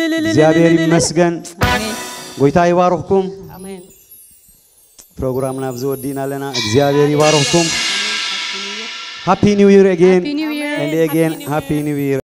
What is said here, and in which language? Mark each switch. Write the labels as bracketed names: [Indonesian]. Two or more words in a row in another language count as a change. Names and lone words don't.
[Tigrinya] እግዚአብሔር ይመስገን ጎይታ ይባርክኩም አሜን ፕሮግራምና ብዙወዲና ለና እግዚአብሔር ይባርክኩም [English] Happy New Year again Happy New Year and again Happy New Year